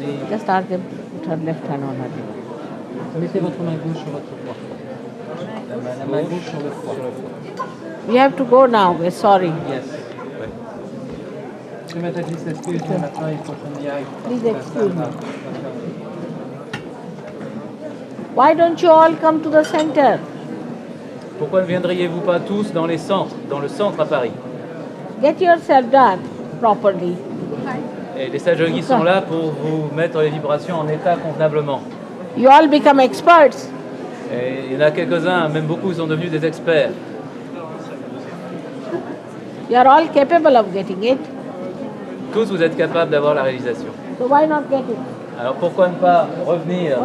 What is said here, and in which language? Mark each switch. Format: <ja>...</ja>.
<en>Just ask them to put her left hand on her liver.</en> <fr>Mettez votre main gauche sur votre foie. La main gauche sur le foie.</fr> <en>We have to go now. We're sorry. Yes.</en> <fr>Je m'attaque s'excuse, mais maintenant il faut qu'on y aille.</fr> <en>Please excuse me. Why don't you all come to the center?</en> <fr>Pourquoi ne viendriez-vous pas tous dans le centre à Paris?</fr> <en>Get yourself done properly.</en> <fr>Et les sages yogis sont là pour vous mettre les vibrations en état convenablement.</fr> <en>You all become experts.</en> <fr>Et il y en a quelques-uns, même beaucoup, sont devenus des experts.</fr> <en>You are all capable of getting it.</en> <fr>Tous vous êtes capables d'avoir la réalisation.</fr> <en>So why not get it?</en> <fr>Alors pourquoi ne pas revenir?</fr>